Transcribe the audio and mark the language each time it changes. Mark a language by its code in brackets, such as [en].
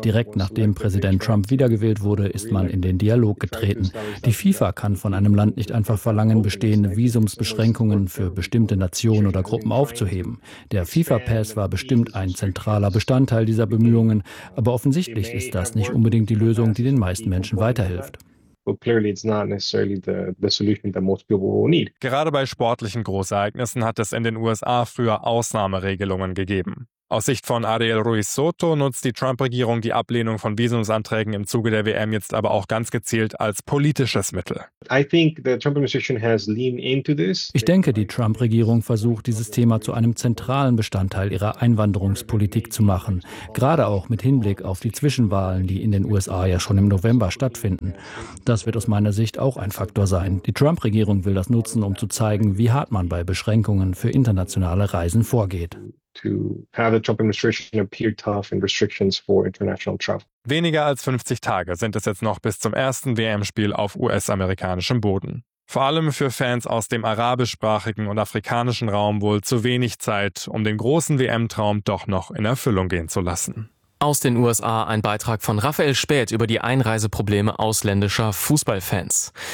[de] Direkt nachdem Präsident Trump wiedergewählt wurde, ist man in den Dialog getreten. Die FIFA kann von einem Land nicht einfach verlangen, bestehende Visumsbeschränkungen für bestimmte Nationen oder Gruppen aufzuheben. Der FIFA-Pass war bestimmt ein zentraler Bestandteil dieser Bemühungen, aber offensichtlich ist das nicht unbedingt die Lösung, die den meisten Menschen weiterhilft. [en] But clearly it's not necessarily the solution that most people will need. [de] Gerade bei sportlichen Großereignissen hat es in den USA früher Ausnahmeregelungen gegeben. Aus Sicht von Ariel Ruiz Soto nutzt die Trump-Regierung die Ablehnung von Visumsanträgen im Zuge der WM jetzt aber auch ganz gezielt als politisches Mittel. Ich denke, die Trump-Regierung versucht, dieses Thema zu einem zentralen Bestandteil ihrer Einwanderungspolitik zu machen. Gerade auch mit Hinblick auf die Zwischenwahlen, die in den USA ja schon im November stattfinden. Das wird aus meiner Sicht auch ein Faktor sein. Die Trump-Regierung will das nutzen, um zu zeigen, wie hart man bei Beschränkungen für internationale Reisen vorgeht. [en] To have the Trump administration appear tough in restrictions for international travel. [de] Weniger als 50 Tage sind es jetzt noch bis zum ersten WM-Spiel auf US-amerikanischem Boden. Vor allem für Fans aus dem arabischsprachigen und afrikanischen Raum wohl zu wenig Zeit, um den großen WM-Traum doch noch in Erfüllung gehen zu lassen. Aus den USA ein Beitrag von Raphael Späth über die Einreiseprobleme ausländischer Fußballfans.